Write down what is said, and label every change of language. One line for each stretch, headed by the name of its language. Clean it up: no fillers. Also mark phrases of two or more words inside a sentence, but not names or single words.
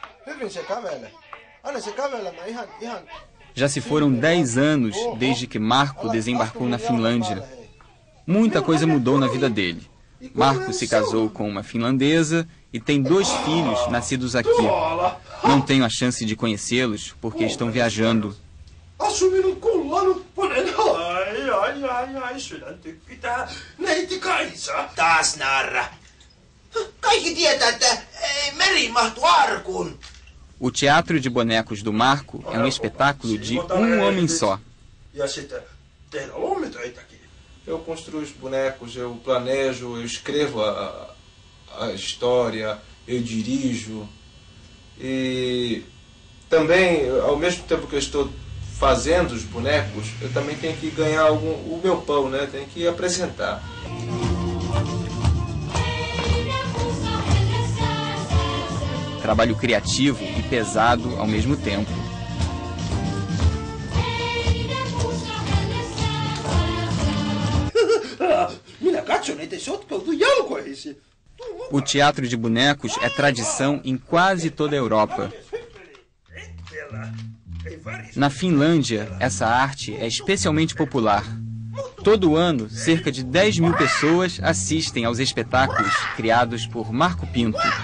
Portuguese: Já se foram 10 anos desde que Marco desembarcou na Finlândia. Muita coisa mudou na vida dele. Marco se casou com uma finlandesa e tem 2 filhos nascidos aqui. Não tenho a chance de conhecê-los porque estão viajando.
Finnish: Taas narra. Kaikki tietää, että meri mahtuu arkun.
Portuguese: O teatro de bonecos do Marco é um espetáculo de um homem só.
Finnish: ja sitten tehdä lommitöitäkin.
Portuguese: Eu construo os bonecos, eu planejo, eu escrevo a história, eu dirijo. E também, ao mesmo tempo que eu estou fazendo os bonecos, eu também tenho que ganhar o meu pão, né? Tenho que apresentar. Trabalho criativo e pesado ao mesmo tempo.
Finnish: Minä katson, ettei sotkeutu jalkoihisi.
Portuguese: O teatro de bonecos é tradição em quase toda a Europa. Na Finlândia, essa arte é especialmente popular. Todo ano, cerca de 10 mil pessoas assistem aos espetáculos criados por Marco Pinto.